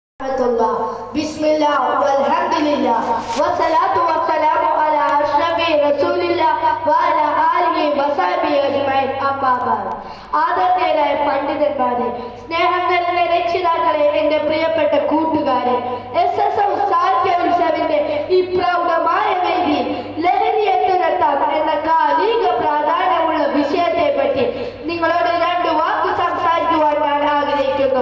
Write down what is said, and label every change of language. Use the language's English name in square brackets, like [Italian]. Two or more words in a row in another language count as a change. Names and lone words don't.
[Arabic] بسم الله والحمد لله والصلاة والسلام على أشرف رسول الله وعلى آله وصحبه أجمعين أما بعد. [Malayalam] ആദരണീയരായ പണ്ഡിതന്മാരെ, സ്നേഹം നിറഞ്ഞ രക്ഷിതാക്കളെ, എന്റെ പ്രിയപ്പെട്ട കൂട്ടുകാരെ, SSO സാഹിത്യോത്സവിന്റെ ഈ പ്രൗഢമായ വേദിയിൽ ലഹരിയെ തുരത്താം എന്ന കാലിക പ്രാധാന്യമുള്ള വിഷയത്തെ പറ്റി നിങ്ങളോട് രണ്ട് വാക്ക് സംസാരിക്കുവാൻ ഞാൻ ആഗ്രഹിക്കുന്നു.